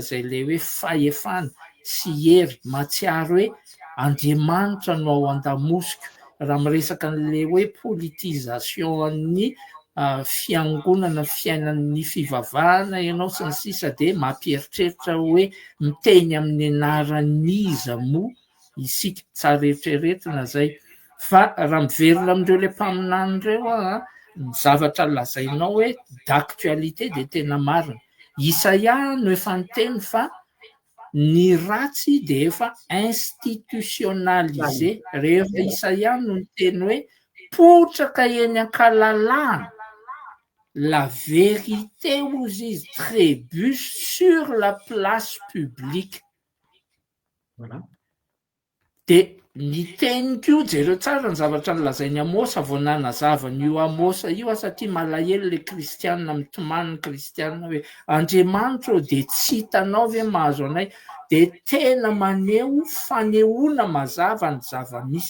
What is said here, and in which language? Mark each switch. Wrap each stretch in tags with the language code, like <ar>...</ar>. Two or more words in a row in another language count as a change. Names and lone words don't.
<mg>zay le hoe fahefana sy hery matsiaro hoe Andriamanitra no ao an-damosika raha miresaka n'le hoe politisation an'ny fiangonana fiainan'ny fivavahana ianao sy ny sisa de mampieritreritra hoe miteny amin'ny anaran'iza moa isika tsara eritreretina zay fa raha miverina amindreo le mpaminany ireo ny zavatra lazainao hoe d'actualité de tena marina. Isaia no efa niteny fa ny ratsy de efa institutionnalisé. Rehefa Isaia no niteny hoe potraka eny ankalalana,</mg> <fr>la vérité</fr> <mg>ozy izy</mg> <fr>trébuche sur la place publique.</fr> <mg>Voilà. De ny teny koa jereo tsara ny zavatra nylazainy Amosa vao nanazavany io Amosa io satria malahelo le kristianina mitomany ny kristianina hoe Andriamanitra de tsy hitanao ve mahazo anay, de tena maneho fanehoana mazava ny zava-misy.</mg>